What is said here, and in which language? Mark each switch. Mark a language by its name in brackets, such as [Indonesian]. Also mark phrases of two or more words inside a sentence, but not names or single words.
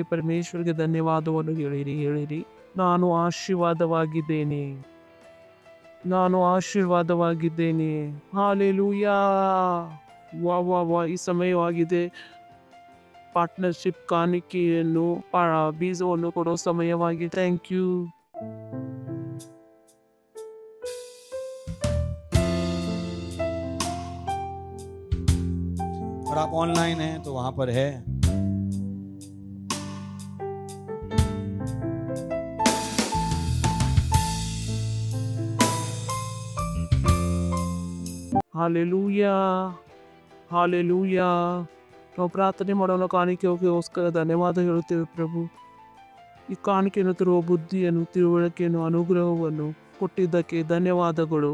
[Kannada] ಪರಮೇಶ್ವರಿಗೆ ಧನ್ಯವಾದವನ್ನು ಹೇಳಿರಿ. ನಾನು ಆಶೀರ್ವಾದವಾಗಿದ್ದೇನೆ. ಹಾಲೆಲೂಯಾ. ವಾ. ಈ ಸಮಯವಾಗಿದೆ. ಪಾರ್ಟ್ನರ್ಶಿಪ್ ಕಾಣಿಕೆಯನ್ನು ಬೀಜವನ್ನು ಕೊಡೋ ಸಮಯವಾಗಿದೆ. [English] thank you. [Hindi] और आप ऑनलाइन हैं तो वहां पर है [Kannada] ಹಾಲೆಲೂಯಾ. ನಾವು ಪ್ರಾರ್ಥನೆ ಮಾಡೋಣ. ಕಾಣಿಕೆಗೋಸ್ಕರ ಧನ್ಯವಾದ ಹೇಳುತ್ತೇವೆ ಪ್ರಭು. ಈ ಕಾಣಿಕೆಯನ್ನು ತರುವ ಬುದ್ಧಿಯನ್ನು, ತಿಳುವಳಿಕೆಯನ್ನು, ಅನುಗ್ರಹವನ್ನು ಕೊಟ್ಟಿದ್ದಕ್ಕೆ ಧನ್ಯವಾದಗಳು.